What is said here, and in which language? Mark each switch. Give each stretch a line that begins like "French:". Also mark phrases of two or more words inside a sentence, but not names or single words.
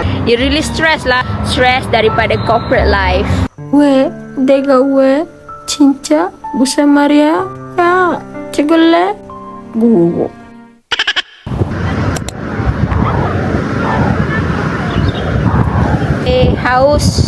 English: Dia really stress lah, stress daripada corporate life.
Korean: 왜 내가 왜 진짜 무슨 말이야? 야, 찍을래? 뭐?
Malay: Haus.